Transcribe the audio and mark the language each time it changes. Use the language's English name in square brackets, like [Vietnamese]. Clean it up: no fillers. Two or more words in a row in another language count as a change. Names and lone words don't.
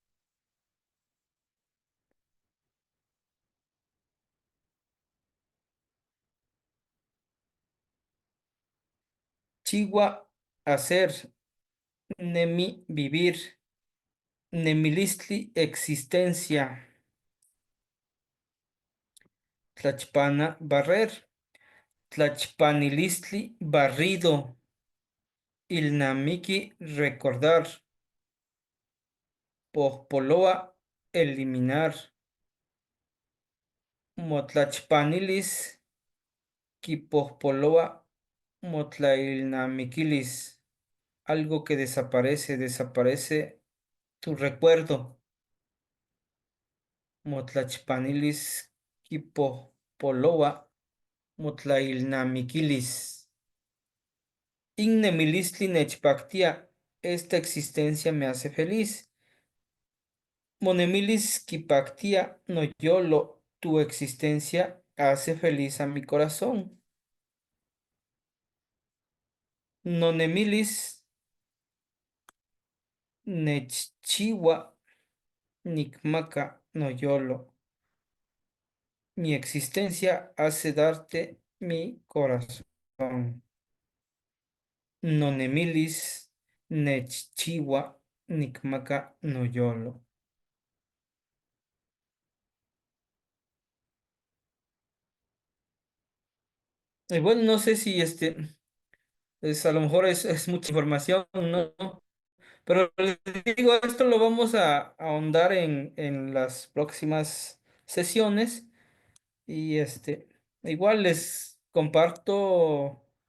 [Spanish] Chigua, hacer, nemi, vivir, nemilistli, existencia. Tlachpana, barrer. Tlachpanilistli, barrido. Ilnamiki, recordar. Pohpoloa, eliminar. [Nahuatl languages] Motlachpanilis, kipohpoloa, motlailnamikilis. [Spanish] Algo que desaparece, desaparece tu recuerdo. [Nahuatl languages] Motlachpanilis, kipohpoloa, motlailnamikilis. Innemilistli nechpactia, [Spanish] esta existencia me hace feliz. [Nahuatl languages] Monemilis kipactia noyolo, [Spanish] tu existencia hace feliz a mi corazón. [Nahuatl languages] Nonemilis nechchiwa nikmaka noyolo, [Spanish] mi existencia hace darte mi corazón. [Nahuatl languages] Nonemilis nechchiwa nikmaka noyolo. [Spanish] Y bueno, no sé si a lo mejor es mucha información, ¿no? Pero les digo, esto lo vamos a ahondar en las próximas sesiones y igual les comparto